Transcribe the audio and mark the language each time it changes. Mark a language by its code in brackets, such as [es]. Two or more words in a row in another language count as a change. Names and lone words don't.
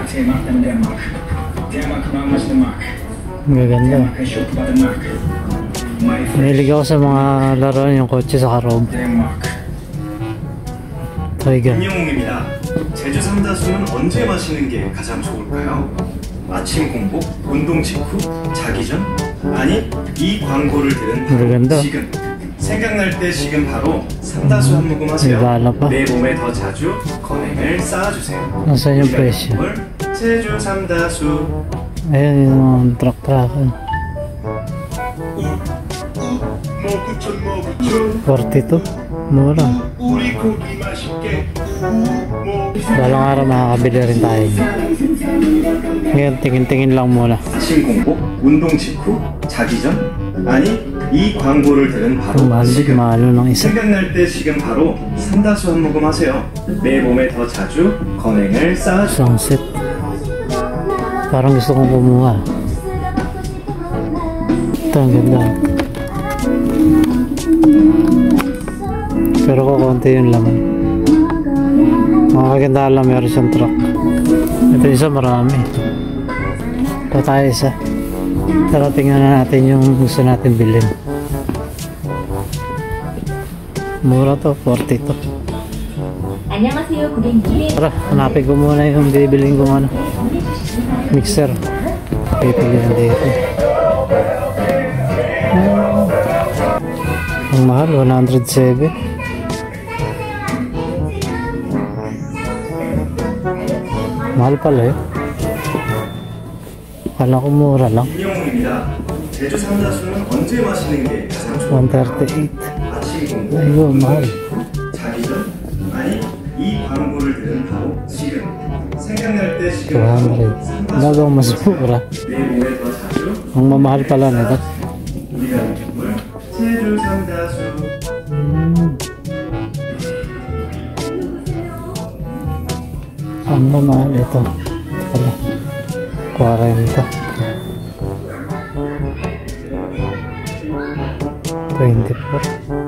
[tl] Magaganda. Mahilig ako sa mga laruan yung kotse sa karob. Tiger. [ko] 김영웅입니다. 제주 삼다수는 언제 마시는 게 가장 좋을까요? 아침 공복, 운동 직후, 자기 전? 아니, 이 광고를 들은 모르겠다. 바로 지금. 생각날 때 지금 바로 삼다수 한 모금 하세요. 이거 알아봐? 내 몸에 더 자주 건행을 쌓아주세요. [tl] Nasaan yung presyo? [ko] 제주 삼다수. [tl] Ayan yung truck-truck. 42? Mura. Balang araw makakabili rin tayo. Ngayon tingin-tingin lang muna. [ko] 아침 공복, 운동 직후, 자기 전? 아니, 이 광고를 들은 바로 지금. [tl] Mahalo ng isa. [ko] 생각날 때 지금 바로 삼다수 한 모금 하세요. 내 몸에 더 자주 건행을 쌓아주세요. [tl] Sunset. Parang gusto kong kumuha. Ito ang ganda. Pero kukunti yung laman. Mga kaganda lang meron siyang truck. Ito isa marami. Ito tayo isa. Tara tingnan na natin yung gusto natin bilhin. Mura to, 42. [ko] 안녕하세요 고객님. [tl] Tara, hanapin ko muna yung bibilhin kong ano, mixer. Pipilihan dito. Ang mahal, 107. Mahal pala yun. Akala ko mura lang. [ko] 김영웅입니다. 제주 삼다수는 언제 마시는 게 가장 좋아요? 138. 아침 공복, [tl] 아이고, mahal. [ko] 자기 전? 아니, 이 광고를 들은 바로 지금. 생각날 때 지금 200. [tl] Nagawang mas mura. [ko] 내 몸에 더 자주 [tl] Ang mamahal pala nito. [ko] 우리가 느낀 제주 삼다수. [tl] Ang mamahal ito. Pala. 40. 24.